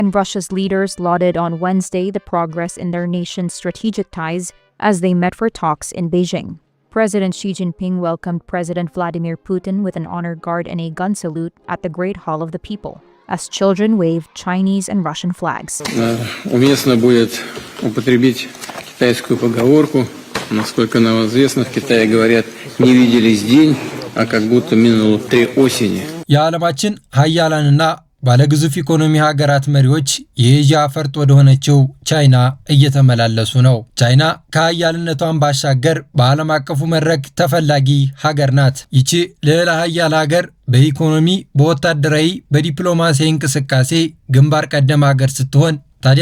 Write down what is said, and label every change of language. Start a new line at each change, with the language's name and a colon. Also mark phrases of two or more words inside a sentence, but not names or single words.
English: and Russia's leaders lauded on Wednesday the progress in their nation's strategic ties as they met for talks in Beijing. President Xi Jinping welcomed President Vladimir Putin with an honor guard and a gun salute at the Great Hall of the People, as children waved Chinese and Russian flags.
Russian: Уместно будет употребить китайскую поговорку. Насколько нам известно, в Китае говорят, не виделись день, а как будто минуло 3 осени.
Amharic: የዓለማችን ሀያላንና ባለግዙፍ ኢኮኖሚ ሀገራት መሪዎች የኤዥያ ፈርጥ ወደ ሆነችው ቻይና እየተመላለሱ ነው። ቻይና ከሀያልነቷን ባሻገር በዓለም አቀፉ መድረክ ተፈላጊ ሀገር ናት። ይቺ ልዕለ ሀያል ሀገር በኢኮኖሚ፣ በወታደራዊ፣ በዲፕሎማሲያዊ እንቅስቃሴ ግንባር ቀደም ሀገር ስትሆን ታዲያ